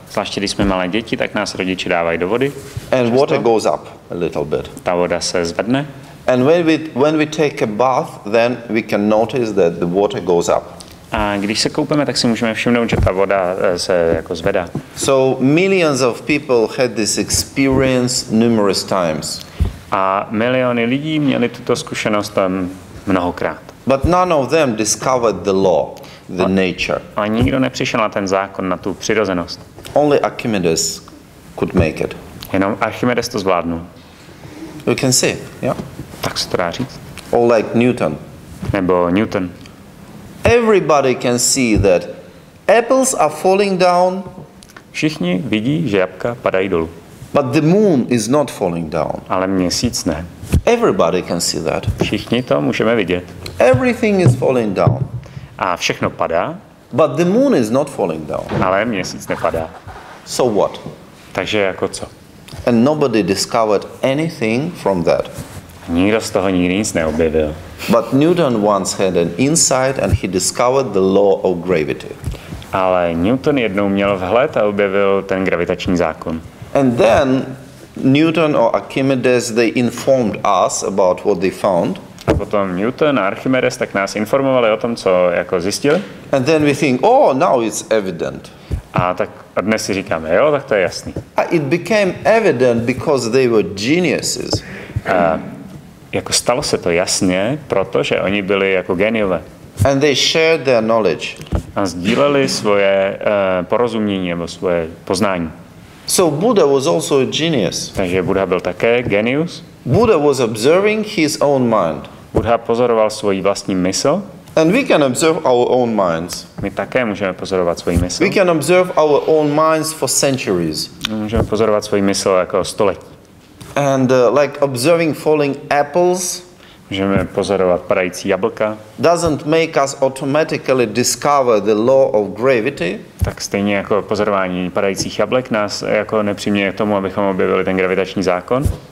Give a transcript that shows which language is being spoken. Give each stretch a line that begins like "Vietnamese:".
Czech: Zvláště když jsme malé děti, tak nás rodiče dávají do vody.
English: And water goes up a little bit.
Czech: Ta voda se zvedne.
English: And when we take a bath, then we can notice that the water goes up.
Czech: A když se koupeme, tak si můžeme všimnout, že ta voda se jako zvedá.
English: So millions of people had this experience numerous times.
Czech: A miliony lidí měli tuto zkušenost tam mnohokrát.
English: But none of them discovered the law, the nature.
Czech: A nikdo nepřišel na ten zákon, na tu přirozenost.
English: Only Archimedes could make it.
Czech: Jenom Archimedes to zvládnul.
English: You can see, yeah?
Czech: Tak se to dá říct.
English: Or like Newton.
Czech: Nebo Newton.
English: Everybody can see that apples are falling down.
Czech: Všichni vidí, že jablka padají dolů.
English: But the moon is not falling down.
Czech: Ale měsíc ne.
English: Everybody can see that.
Czech: Všichni to můžeme vidět.
English: Everything is falling down.
Czech: A všechno padá.
English: But the moon is not falling down.
Czech: Ale měsíc nepadá.
English: So what?
Czech: Takže jako co?
English: And nobody discovered anything from that.
Czech: Nikdo z toho nikdy nic neobjevil.
English: But Newton once had an insight and he discovered the law of gravity.
Czech: Ale Newton jednou měl vhled a objevil ten gravitační zákon.
English: And then Newton or Archimedes, they informed us about what they found.
Czech: A potom Newton a Archimedes tak nás informovali o tom, co jako zjistili.
English: And then we think, oh, now it's evident.
Czech: A tak a dnes si říkáme, jo, tak to je jasný.
English: It became evident because they were geniuses.
Czech: Jako stalo se to jasně, protože oni byli jako geniové.
English: And they shared their knowledge.
Czech: A sdíleli svoje porozumění nebo svoje poznání.
English: So Buddha was also a genius.
Czech: Takže Buddha byl také genius.
English: Buddha was observing his own mind.
Czech: Buddha pozoroval svoji vlastní mysl.
English: And we can observe our own minds.
Czech: My také můžeme pozorovat svoji mysl.
English: We can observe our own minds for centuries.
Czech: Můžeme pozorovat svoji mysl jako století.
English: And like observing falling apples
Czech: můžeme pozorovat padající jablka.
English: Doesn't make us automatically discover the law of gravity.
Czech: Tak stejně jako pozorování padajících jablek nás jako nepřiměje k tomu, abychom objevili ten gravitační zákon.